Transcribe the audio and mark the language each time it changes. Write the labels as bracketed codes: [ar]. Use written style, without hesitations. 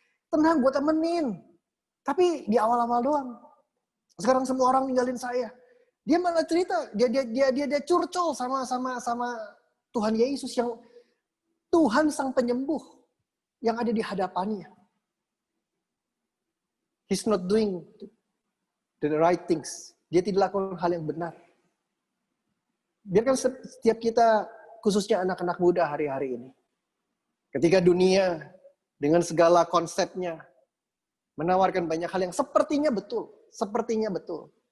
[id] Tenang, gue temenin. Tapi di awal-awal doang. Sekarang semua orang ninggalin saya. Dia malah cerita, dia curcol sama Tuhan Yesus yang Tuhan sang penyembuh yang ada di hadapannya. [en] He's not doing the right things. [id] Dia tidak lakukan hal yang benar. Biarkan setiap kita, khususnya anak-anak muda hari-hari ini, ketika dunia dengan segala konsepnya menawarkan banyak hal yang sepertinya betul.